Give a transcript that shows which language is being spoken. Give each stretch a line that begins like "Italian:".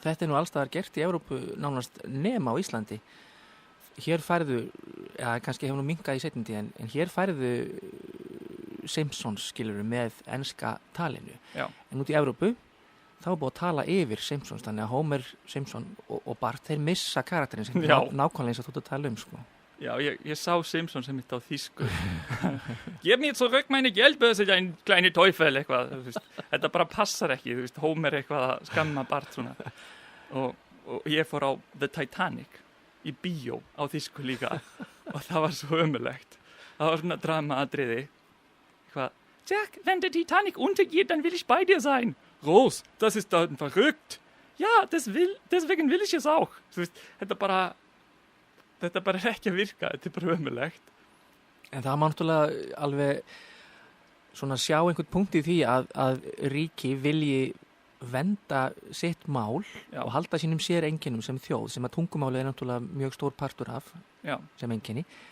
Icelandic: Þetta er nú allstaðar gert í Evrópu nánast nema á Íslandi. Hér færðu, kannski hefur nú minkað í seinni tíð, en hér færðu Simpsons skilurðu með enska talinu. Já. En út í Evrópu, þá er búið að tala yfir Simpsons, þannig að Homer Simpson og Bart, þeir missa karakterinn sem nákvæmlega eins að þú ert að tala um, sko. Ja, ég sá Simpsons sem mitt á þýsku. Gef mér
German: zurück meine Geldbörse, ein kleine Teufel,
Icelandic: eitthvað. Þetta bara passar ekki, þú veist, Homer eitthvað að skamma Bart svona. Og ég fór á The Titanic í bíó á þýsku líka og það var svo ömurlegt. Það var svona drama-atriði. Eitthvað,
German: Jack, wenn der Titanic untergeht, dann will ich bei dir sein. Rose, das ist dann verrückt. Ja, deswegen will ich es auch.
Icelandic: Þú veist, þetta bara er ekki að virka, þetta er bara ömurlegt. En það má náttúrulega alveg svona sjá einhvern punkt í því að ríki vilji venda sitt mál og halda sínum sér einkennum sem þjóð, sem að tungumáli er náttúrulega mjög stór partur af sem einkenni.